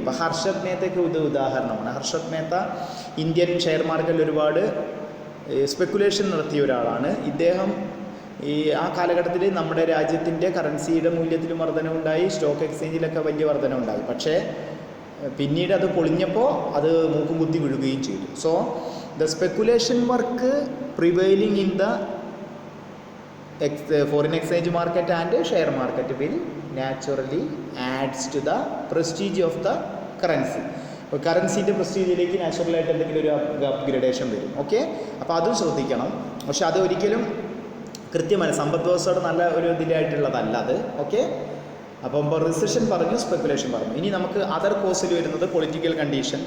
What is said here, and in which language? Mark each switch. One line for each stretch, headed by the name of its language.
Malayalam: ഇപ്പോൾ ഹർഷത് മേത്തയ്ക്ക് ഇത് ഉദാഹരണമാണ്. ഹർഷത് മേത്ത ഇന്ത്യൻ ഷെയർ മാർക്കറ്റിൽ ഒരുപാട് സ്പെക്കുലേഷൻ നടത്തിയ ഒരാളാണ്. ഇദ്ദേഹം ആ കാലഘട്ടത്തിൽ നമ്മുടെ രാജ്യത്തിൻ്റെ കറൻസിയുടെ മൂല്യത്തിലും വർധനവുണ്ടായി, സ്റ്റോക്ക് എക്സ്ചേഞ്ചിലൊക്കെ വലിയ വർധനവുണ്ടായി. പക്ഷേ പിന്നീട് അത് പൊളിഞ്ഞപ്പോൾ അത് മൂക്കും കുത്തി വീഴുകയും ചെയ്തു.
English: So the speculation work prevailing in the foreign exchange market and share market will naturally adds to the prestige of the currency.
Malayalam: അപ്പോൾ കറൻസിൻ്റെ പ്രസ്റ്റീജിലേക്ക് നാച്ചുറലായിട്ട് എന്തെങ്കിലും ഒരു അപ്ഗ്രഡേഷൻ വരും. ഓക്കെ, അപ്പോൾ അതും ശ്രദ്ധിക്കണം. പക്ഷെ അത് ഒരിക്കലും കൃത്യമായി സമ്പദ് വ്യവസ്ഥയുടെ നല്ല ഒരു ഇതിലായിട്ടുള്ളതല്ല അത്. ഓക്കെ, അപ്പം റിസഷൻ പറഞ്ഞു, സ്പെക്കുലേഷൻ പറഞ്ഞു. ഇനി നമുക്ക് അതർ കോഴ്സിൽ വരുന്നത് പൊളിറ്റിക്കൽ കണ്ടീഷൻ.